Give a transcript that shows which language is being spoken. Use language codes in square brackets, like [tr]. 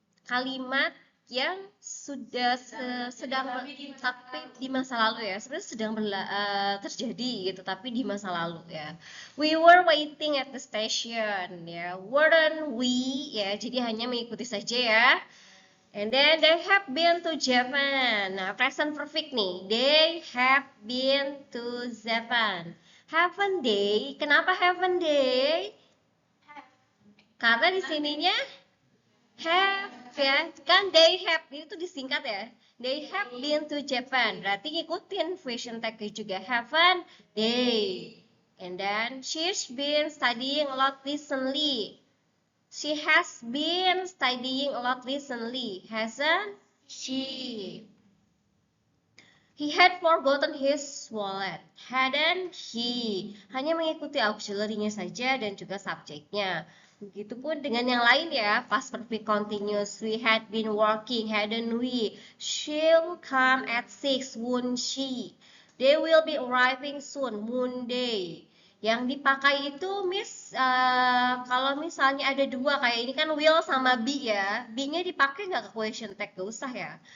[id] Kalimat yang sudah sedang tapi di masa lalu ya, sebenarnya sedang terjadi gitu, tapi di masa lalu ya. [en] We were waiting at the station ya, weren't we ya, [id] jadi hanya mengikuti saja ya. [en] And then they have been to Japan. Nah, present perfect nih. They have been to Japan. Haven't they? [id] Kenapa haven't they? Karena di sininya have ya, kan they have itu disingkat ya. [en] They have been to Japan. [id] Berarti ngikutin question tag juga. [en] Haven't they? And then she's been studying a lot recently. She has been studying a lot recently, hasn't she? He had forgotten his wallet, hadn't he? [id] Hanya mengikuti auxiliary-nya saja dan juga subjeknya. Begitupun dengan yang lain ya, past perfect continuous. [en] We had been working, hadn't we? She'll come at 6, won't she? They will be arriving soon, Monday. [id] Yang dipakai itu Miss, kalau misalnya ada dua kayak ini kan will sama be ya, be-nya dipakai nggak ke question tag? Gak usah ya.